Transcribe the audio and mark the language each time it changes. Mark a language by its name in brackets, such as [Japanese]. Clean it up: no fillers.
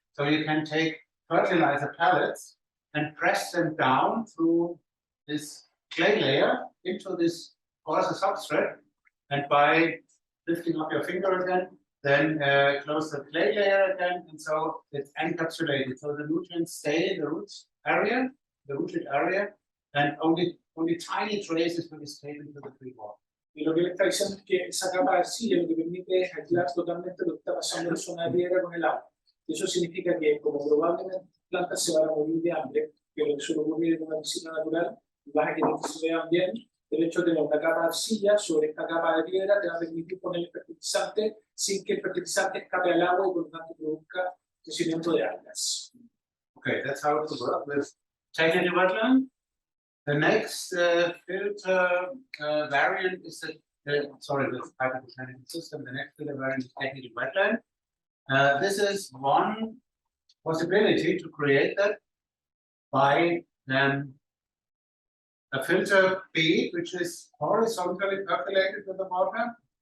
[English] So you can take fertilizer pellets and press them down through this clay layer into this coarser substrate, and by lifting up your finger again, then close the clay layer again, and so it's encapsulated. So the nutrients stay in the rooted area, and only tiny traces will escape into the free water. [Spanish] Y lo que le está diciendo es que esa capa de arcilla lo que permite es aislar totalmente lo que está pasando en la zona de piedra con el agua. Eso significa que, como probablemente las plantas se van a morir de hambre, que lo que suele ocurrir en una piscina natural, vas a querer que se vean bien, el hecho de tener una capa de arcilla sobre esta capa de piedra te va a permitir poner el fertilizante sin que el fertilizante escape al agua y por lo tanto produzca crecimiento de algas. [English] Okay, that's how it works with technical wetland. The next filter variant is the type of mechanical system. The next filter variant is technical wetland. This is one possibility to create that by a filter bead, which is horizontally percolated with the water.